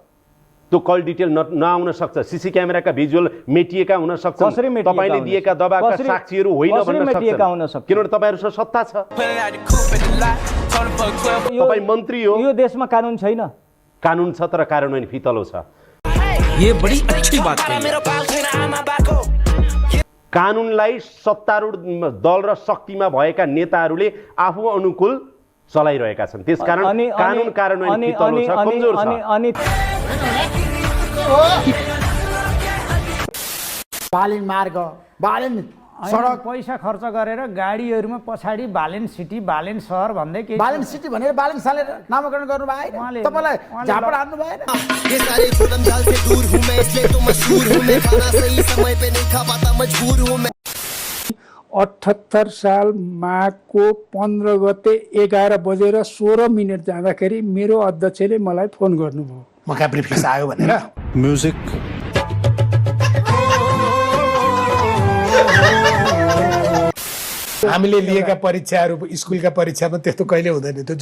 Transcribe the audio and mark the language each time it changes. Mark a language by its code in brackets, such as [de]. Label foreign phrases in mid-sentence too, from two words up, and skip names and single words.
[ne] त्यो [en] call detail [ne] नआउन सक्छ, सीसी क्यामेराका भिजुअल मेटिएका हुन सक्छन्, तपाईले दिएका दबाका साक्षीहरू होइन भन्न सक्छन्, किनभने तपाईहरुसँग सत्ता छ। तपाई मन्त्री हो, यो देशमा कानुन छैन। कानुन छ तर कार्यान्वयन फितलो छ। [hi] ये बड़ी अच्छी बात कही। [ne] कानुनलाई सत्तारूढ दल र शक्तिमा भएका नेताहरूले आफू अनुकूल चलाइरहेका छन्, त्यसकारण कानुन कार्यान्वयन फितलो छ, कमजोर छ। बालेन मार्ग, बालेन सडक, पैसा खर्च गरेर गाडीहरुमा पछाडी बालेन सिटी, बालेन सहर भन्दै के बालेन सिटी भनेर बालेन साले नामकरण गर्नु भएन? तपाईलाई झापड हान्नु भएन? [hi] ये सारे जुल्म जाल से दूर हूं मैं, इसलिए तो मशहूर हूं मैं, खाना सही समय पे नहीं खा पाता मजबूर हूं मैं। [ne] 78 साल माघको 15 गते 11 बजेर 16 मिनेट जाँदाखेरि मेरो अध्यक्षले मलाई फोन गर्नुभयो। मका ब्रिफकेस आयो भनेर। म्युजिक हामीले लिएका परीक्षाहरू स्कुलका परीक्षामा त्यस्तो कहिले हुँदैन थियो।